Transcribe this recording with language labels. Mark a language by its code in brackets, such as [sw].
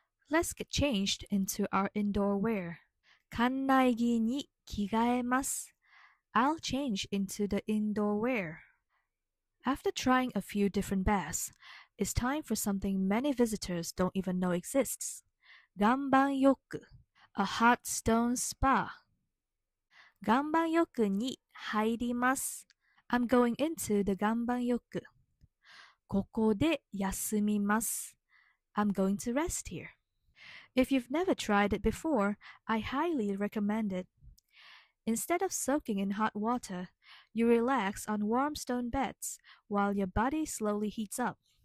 [en] Let's get changed into our indoor wear. [ja] 館内着に着替えます. [en] I'll change into the indoor wear. After trying a few different baths, it's time for something many visitors don't even know exists. Ganban-yoku, a hot stone spa. [ja] Ganban-yokuに入ります. [en] I'm going into the ganban-yoku. [ja] ここで休みます. [en] I'm going to rest here. If you've never tried it before, I highly recommend it. Instead of soaking in hot water, you relax on warm stone beds while your body slowly heats up.